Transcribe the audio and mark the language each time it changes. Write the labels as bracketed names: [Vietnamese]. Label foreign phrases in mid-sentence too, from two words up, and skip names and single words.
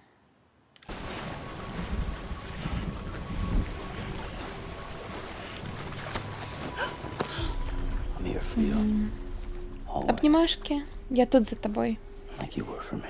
[English] I'm here for you. Always. [Belarusian] Абнімашкі, я тут за табой. [English] Like you were for me.